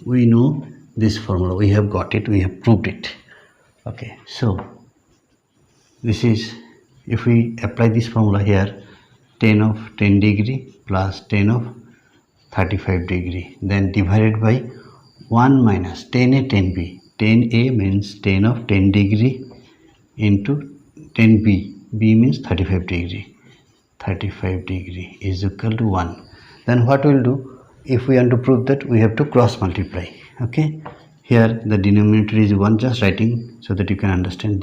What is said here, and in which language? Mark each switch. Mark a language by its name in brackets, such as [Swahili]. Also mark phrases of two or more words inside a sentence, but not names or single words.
[English] We know this formula, we have got it, we have proved it. Okay, so this is, if we apply this formula here, tan of 10 degree plus tan of 35 degree, then divided by 1 minus tan a 10b. Tan a means tan of 10 degree into 10b. b means 35 degree. 35 degree is equal to 1. Then what we will do, if we want to prove that, we have to cross multiply. Okay, here the denominator is 1, just writing so that you can understand.